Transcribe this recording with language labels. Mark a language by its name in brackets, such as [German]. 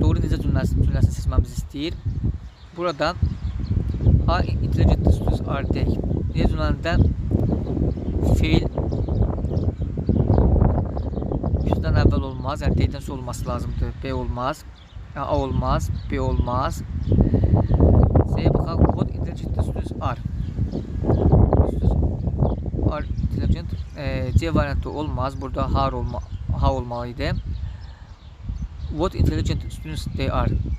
[Azerbaijani] Doğru necə cümləsini seçməmizi istəyir. Burada [English] A intelligent students are they. [Azerbaijani] Necə cümləndə feil üstdən əvvəl olmaz. Yəni D-dən sonra olması lazımdır. B olmaz. A olmaz. B olmaz. C-yə baxaq. [English] What intelligent students are. Are intelligent. [Azerbaijani] C variantı olmaz. Burada ha olmalıydı. [English] What intelligent students they are.